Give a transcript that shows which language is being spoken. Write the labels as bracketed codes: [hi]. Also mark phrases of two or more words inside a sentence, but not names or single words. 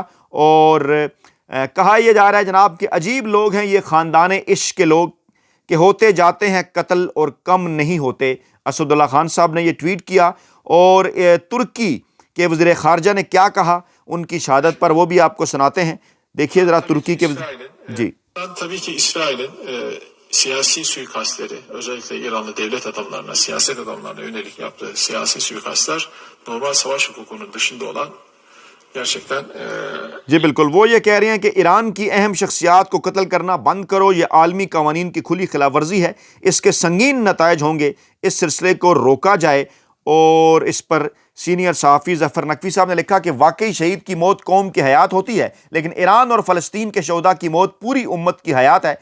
[ur] اور کہا یہ جا رہا ہے جناب کہ عجیب لوگ ہیں یہ خاندان عشق کے لوگ کہ ہوتے جاتے ہیں قتل اور کم نہیں ہوتے۔ اسد اللہ خان صاحب نے یہ ٹویٹ کیا، اور ترکی کے وزیر خارجہ نے کیا کہا ان کی شہادت پر، وہ بھی آپ کو سناتے ہیں۔ دیکھیے ذرا ترکی کے جی [tr] tabii ki İsrail'in siyasi suikastleri, özellikle İranlı devlet adamlarına, siyaset adamlarına yönelik yaptığı siyasi suikastlar normal savaş hukukunun dışında olan gerçekten [ur] جی بالکل، وہ یہ کہہ رہے ہیں کہ ایران کی اہم شخصیات کو قتل کرنا بند کرو، یہ عالمی قوانین کی کھلی خلاف ورزی ہے، اس کے سنگین نتائج ہوں گے، اس سلسلے کو روکا جائے۔ اور اس پر سینئر صحافی ظفر نقوی صاحب نے لکھا کہ واقعی شہید کی موت قوم کی حیات ہوتی ہے، لیکن ایران اور فلسطین کے شہداء کی موت پوری امت کی حیات ہے۔